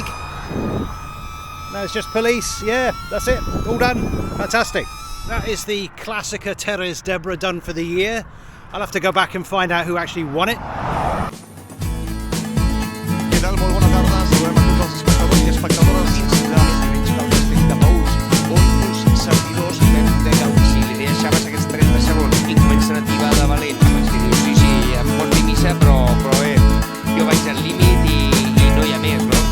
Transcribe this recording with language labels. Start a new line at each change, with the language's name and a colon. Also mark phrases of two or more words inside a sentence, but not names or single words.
English: Now it's just police. Yeah, that's it. All done. Fantastic. That is the Clàssica Terres Deborah done for the year. I'll have to go back and find out who actually won it.
Catalan: Què tal? Molt bona tarda. Saludem a tots els espectadors i espectadores instal·lats del districte de Paüls, on uns servidors vam de domicili. Li deixaves aquests 30 segons i comencen a tibar de valent. Abans que dius, sí, em pots dir missa, però bé, jo vaig al límit i no hi ha més, no?